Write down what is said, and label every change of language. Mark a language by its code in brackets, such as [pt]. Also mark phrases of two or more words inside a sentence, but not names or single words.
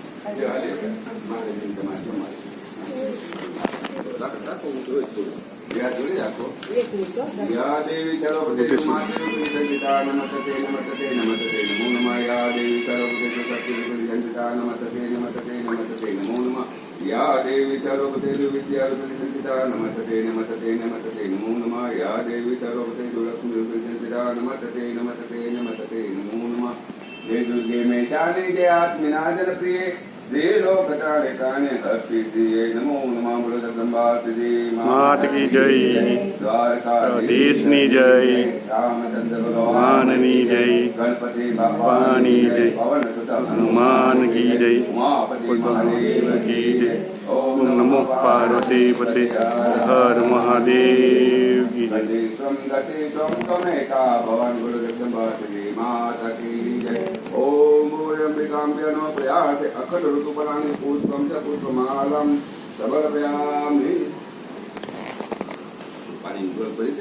[sa] देवी सर्वभूतेषु मातृरूपिणी संचिता नमस्ते नमस्ते नमस्ते नमो नमः। या देवी सर्वभूतेषु शक्तिरूपिणी संचिता नमस्ते नमस्ते नमस्ते नमो नमः। या देवी सर्वभूतेषु विद्यारूपिणी संचिता नमस्ते नमस्ते नमस्ते नमो नमः। या देवी सर्वभूतेषु लक्ष्मीरूपिणी संचिता नमस्ते नमस्ते नमस्ते नमो नमः। जय दुर्गे में शाने जय आत्मनाजन प्रिय जय लोकतारे काने हर्षितिये नमो नमः। [hi] बोलो जगदम्बा श्री मात की जय, [gu] દ્વારકાધીશની જય, [hi] रामचंद्र [gu] ભગવાનની જય, ગણપતિ બાપાની જય, [hi] पवन सुत हनुमान की जय, उमापति महादेव की जय। ओम नमो पार्वती पते हर महादेव की जय। [sa] गति स्वम त्वमेका भवान [hi] गुरु जगदम्बा श्री माता की जय। [sa] ओम अंबिकाम्भ्यो नमः। प्रयाते अखंड ऋतुपराणि पुष्पं च पुष्पमालं समर्पयामि। [hi] पानी